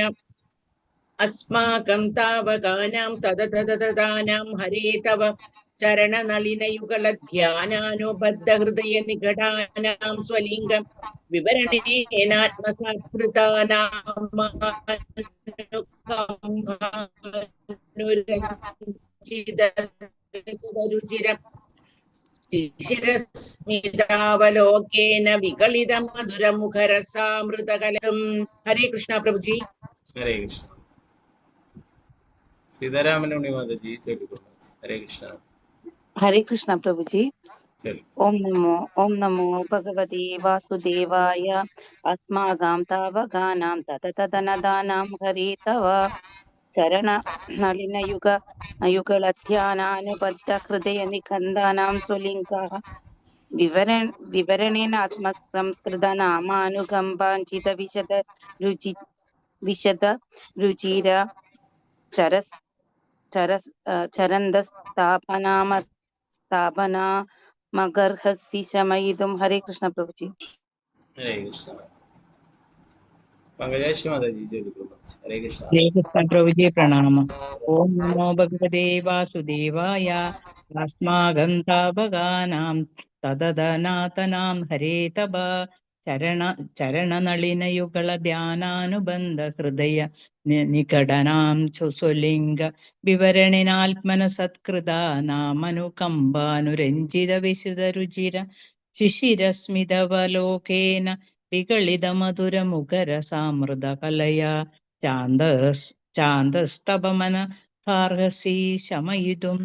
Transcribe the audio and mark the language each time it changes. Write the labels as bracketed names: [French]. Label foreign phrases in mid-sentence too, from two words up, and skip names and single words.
[Sanskrit] അസ്മാകം താവകാനാം തതതനദാനാം ഹരേ തവ ചരണനളിനയുഗളധ്യാനാനുബദ്ധഹൃദയ നികടാനാം സ്വലിംഗം വിവരണേനാത്മസാത്കൃതാനാമരുചിരം ശിശിരസ്മിതാവലോകേന വികളിത മധുരമുഖരസാമൃതകലം. [Hindi] ഹരേ കൃഷ്ണ പ്രഭുജി. [Sanskrit] ഹരേ കൃഷ്ണ. [Malayalam] സീതാരാമനുണ്ണി മാതാജി ചൊല്ലിക്കൊള്ളു. [Sanskrit] ഹരേ കൃഷ്ണ. [Hindi] हरे कृष्णा प्रभु जी. [Malayalam] ചൊല്ലു. [Sanskrit] ओम नमो भगवते वासुदेवाय अस्मागां तावगानां तततदनदानां हरे तव चरण नलिनयुग युगलध्यानानुबद्ध हृदय निकन्दानां स्वलिङ्गाः विवरणेन आत्मसंस्कृतनामानुकम्पाञ्चित विशद रुचिर चरस् चरन्दस्थापना मगर्हसि शमयितुं. [Hindi] हरे कृष्ण प्रभु जी. [Sanskrit] ഹരേ കൃഷ്ണ. [Malayalam] പങ്കജാക്ഷി മാതാജി ചൊല്ലിക്കൊള്ളു. [Sanskrit] ഹരേ കൃഷ്ണ. [Hindi] हरे कृष्ण प्रभु जी प्रणाम. [Sanskrit] ओम नमो भगवते वासुदेवाय अस्माकं तावगानां तददनातनां हरे तव चरणनलिनयुगलध्यानानुबन्ध हृदय निकടനാം സ്വലിംഗ വിവരണേനാത്മനസത്കൃതാ നാമനുകമ്പാനുരഞ്ജിത വിശുദ്ധരുചിര ശിശിരസ്മിതവലോകേന വികളിതമധുരമുഖരസാമൃതകലയാ ചാന്തസ്തപമന ഭാർഹസി ശമയിതും.